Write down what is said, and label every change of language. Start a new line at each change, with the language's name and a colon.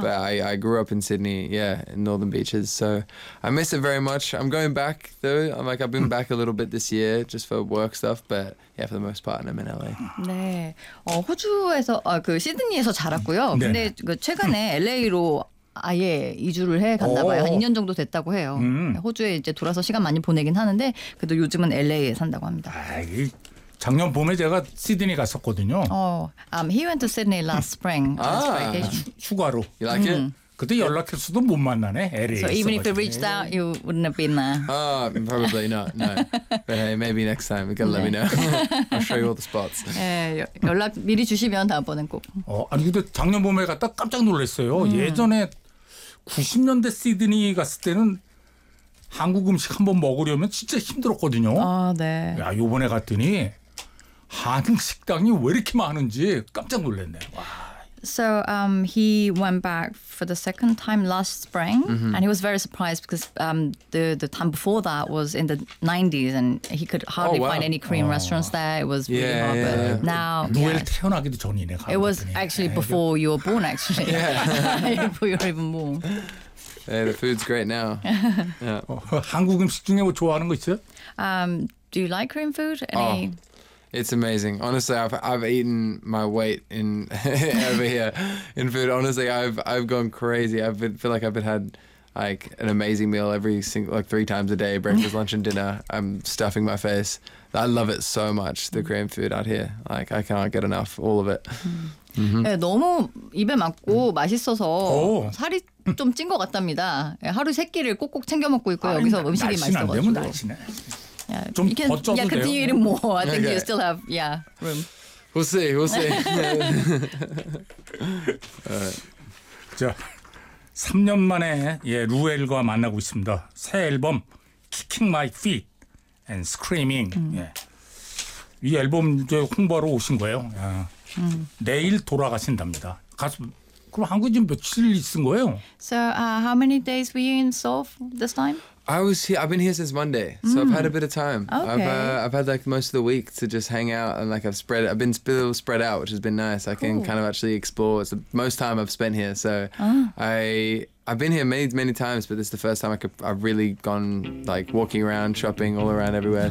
English: But I grew up in Sydney, yeah, in Northern Beaches. So I miss it very much. I'm going back, though. I'm like, I've been back a little bit this year just for work stuff. But yeah, for the most part, I'm in LA.
Korean: 네. 호주에서, 그 시드니에서 자랐고요. 네. 근데 그 최근에 LA로 아예 이주를 해 갔나 봐요. 한 2년 정도 됐다고 해요. 호주에 이제 돌아서 시간 많이 보내긴 하는데 그래도 요즘은 LA에 산다고 합니다. 아이. 작년 봄에 제가 시드니 갔었거든요.
English: He went to Sydney last spring.
Korean: 아, 휴가로.
English: You like it?
Korean: 그때 연락했어도 못 만나네. LA에
English: so even if you reached out, you wouldn't have been there. Probably not. No. But hey, maybe next time. You gotta let me know. I'll show you all the spots.
Korean: 예, 연락 미리 주시면 다음번엔 꼭. 아니 근데 작년 봄에 갔다 깜짝 놀랐어요. 예전에 90년대 시드니 갔을 때는 한국 음식 한번 먹으려면 진짜 힘들었거든요. 아, 네. 야, 요번에 갔더니 한국 식당이 왜 이렇게 많은지 깜짝 놀랐네. 와.
English: So he went back for the second time last spring, and he was very surprised because the time before that was in the 90s, and he could hardly find any Korean restaurants there. It was really hard. Yeah. But now,
Korean: Noel 태어나기도 전이네.
English: It was actually before you were born, actually. Before you were even born. Hey, the food's great now. Yeah.
Korean: 한국 음식 중에 뭐 좋아하는 거 있어요?
English: Do you like Korean food? Any? It's amazing. Honestly, I've eaten my weight in over here in food. Honestly, I've gone crazy. I feel like I've had like an amazing meal every single like three times a day, breakfast, lunch, and dinner. I'm stuffing my face. I love it so much, the Korean food out here. Like I can't get enough, all of it.
Korean: Mm-hmm. 네, 너무 입에 맞고 맛있어서 살이 좀 찐 것 같답니다. 하루 세 끼를 꼭꼭 챙겨 먹고 있고 여기서 음식이 맛있어가지고. 날씬 안 되면 날씬해.
English: Yeah, you can continue eating more. I think you still have room. We'll see. Alright.
Korean: 자, 3년 만에 예 루엘과 만나고 있습니다. 새 앨범 Kicking My Feet and Screaming. 예. 이 앨범 이제 홍보하러 오신 거예요. 야. 내일 돌아가신답니다. 가수 그럼 한국에 지금 며칠 있은 거예요?
English: So how many days were you in Seoul this time? I've been here since Monday, so I've had a bit of time. Okay. I've had like most of the week to just hang out and like I've been spread out, which has been nice. I can kind of actually explore. It's the most time I've spent here, so I've been here many times, but this is the first time I've really gone like walking around, shopping all around everywhere.